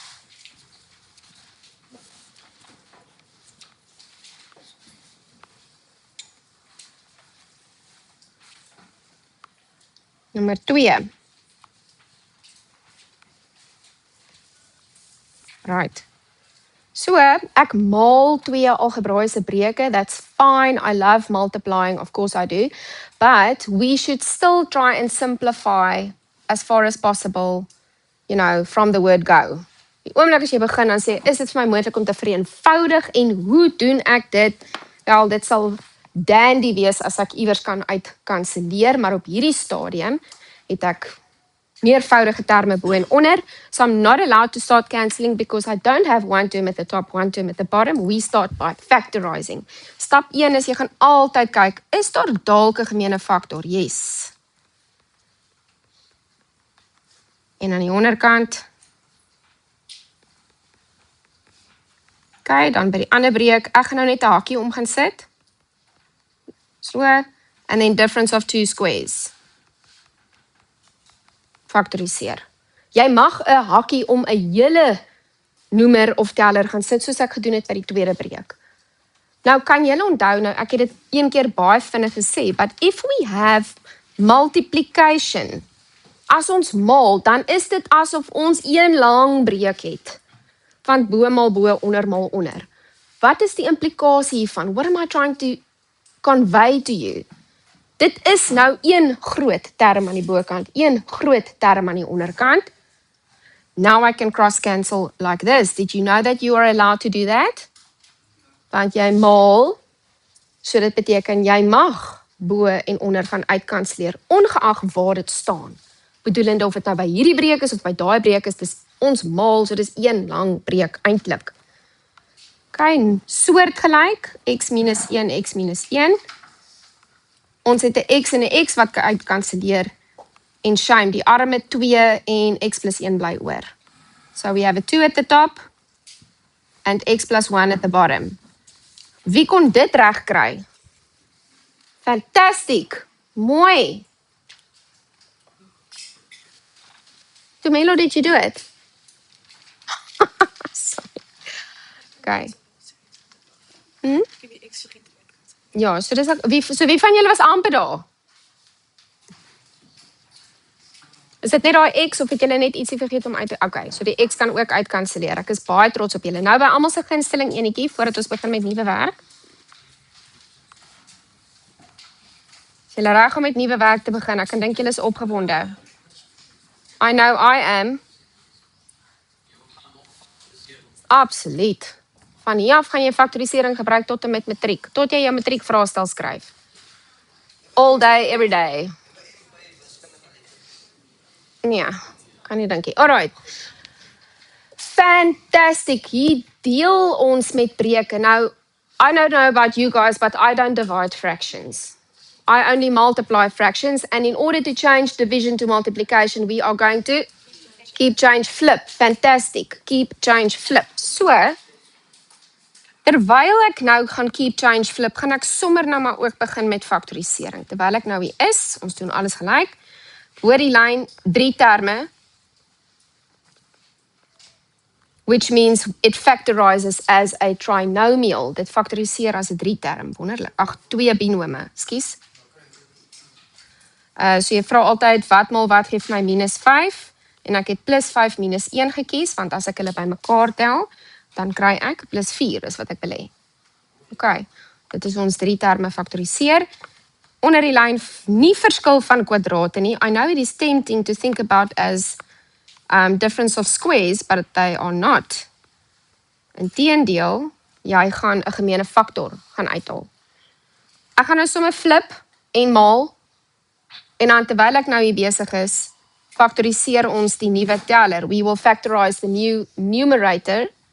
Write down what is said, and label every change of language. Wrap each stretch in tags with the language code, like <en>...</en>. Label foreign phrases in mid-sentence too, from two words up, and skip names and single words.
<af>Nommer 2.</af> <en>Right.</en> <af>So, ek maal 2 algebraïese breuke.</af> <en>That's fine. I love multiplying. Of course I do. But we should still try and simplify as far as possible, you know, from the word go.</en> <af>Die oomblik as jy begin dan sê, is dit vir my moontlik om te vereenvoudig en hoe doen ek dit? Wel, dit sal dandy wees as ek iewers kan uitkanselleer, maar op hierdie stadium het ek meervoudige terme bo en onder.</af> <en>So I'm not allowed to start cancelling because I don't have one term at the top, one term at the bottom. We start by factorizing.</en> <af>Stap 1 is jy gaan altyd kyk, is daar dalk 'n gemeene faktor? Yes. En aan die onderkant. Okay, dan by die ander breek, ek gaan nou net 'n hakkie om gaan sit.</af> <en>So, and then difference of 2 squares.</en> <af>Factoriseer. Jy mag 'n hakkie om 'n hele noemer of teller gaan sit, soos ek gedoen het by die tweede breek. Nou, kan julle onthou, nou, ek het dit een keer baie vinnig gesê,</af> <en>but if we have multiplication,</en> <af>as ons maal, dan is dit asof ons een lang breek het. Van bo maal bo, onder maal onder. Wat is die implikasie hiervan?</af> <en>What am I trying to convey to you?</en> <af>Dit is nou een groot term aan die bokant, een groot term aan die onderkant.</af> <en>Now I can cross cancel like this. Did you know that you are allowed to do that?</en> <af>Want jy maal, so dit beteken jy mag bo en onder gaan uitkanselleer, ongeag waar dit staan. Bedoelende of dit nou by hierdie breek is of by daai breek is, dis ons maal, so dis een lang breek eintlik. Okay, soortgelyk, x minus 1, x minus 1. Ons het 'n x en 'n x wat uitkanselleer. En shame, die arme 2 en x plus 1 bly oor.</af> <en>So we have a 2 at the top and x plus 1 at the bottom.</en> <af>Wie kon dit reg kry? Fantastic. Mooi.</af> <en>Tumelo, did you do it? Sorry. Okay.</en> <af>Ja, so dis wie van julle was amper daar? Is dit net daai x of het julle net ietsie vergeet om uit te... Okay, so die x kan ook uitkanselleer. Ek is baie trots op julle. Nou by almal se gunsteling enetjie voordat ons begin met nuwe werk. Is julle reg om met nuwe werk te begin? Ek kan dink julle is opgewonde.</af> <en>I know I am.</en> <af>Absoluut. Van hier af gaan jy faktorisering gebruik tot en met matriek. Tot jy jou matriek vraestel skryf.</af> <en>All day, every day.</en> <af>Ja, kan nie dinkie. Alright.</af> <en>Fantastic.</en> <af>Hier deel ons met breuke. Nou,</af> <en>I don't know about you guys, but I don't divide fractions. I only multiply fractions, and in order to change division to multiplication, we are going to keep, change, flip. Fantastic. Keep, change, flip. So,</en> <af>terwyl ek nou gaan</af> <en>keep, change, flip,</en> <af>gaan ek sommer nou maar ook begin met faktorisering. Terwyl ek nou hier is, ons doen alles gelyk. Oor die lyn 3 terme,</af> <en>which means it factorizes as a trinomial.</en> <af>Dit faktoriseer as 'n 3 term, wonderlik. Ag, 2 binome, skus. So jy vra altyd wat maal wat gee vir my minus 5 en ek het plus 5 minus 1 gekies, want as ek hulle bymekaar tel, dan kry ek plus 4 is wat ek wil hê. Okay, dit is ons 3 terme faktoriseer. Onder die lyn nie verskil van kwadrate nie.</af> <en>I know it is tempting to think about as difference of squares, but they are not.</en> <af>Inteendeel, jy gaan 'n gemeene faktor gaan uithaal. Ek gaan nou sommer flip en maal, en dan terwyl ek nou hier besig is, faktoriseer ons die nuwe teller.</af> <en>We will factorize the new numerator.</en>